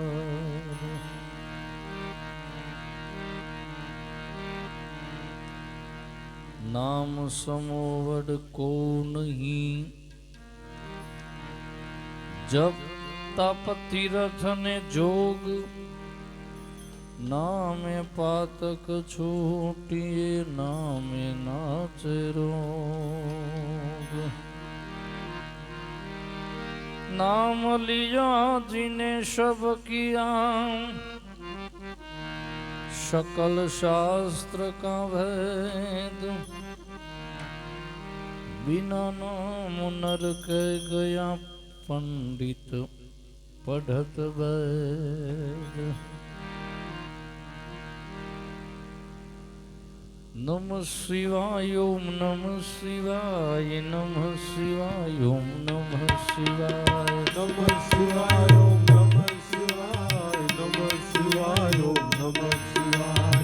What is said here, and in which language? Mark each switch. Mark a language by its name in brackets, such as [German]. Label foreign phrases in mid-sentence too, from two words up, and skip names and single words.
[Hindi] नाम समोवड को नहीं जब तप तीरथ ने जोग। नामे पातक छूटिए नामे नाचे रोग। नाम लिया जिन्हें सब किया सकल शास्त्र का भेद। बिना नाम नर के गया पंडित पढ़त वेद। [Sanskrit] नमः शिवाय ओम नमः शिवाय नमः शिवाय ओम नमः शिवाय नमः शिवाय ओम नमः शिवाय नमः शिवाय ओम नमः शिवाय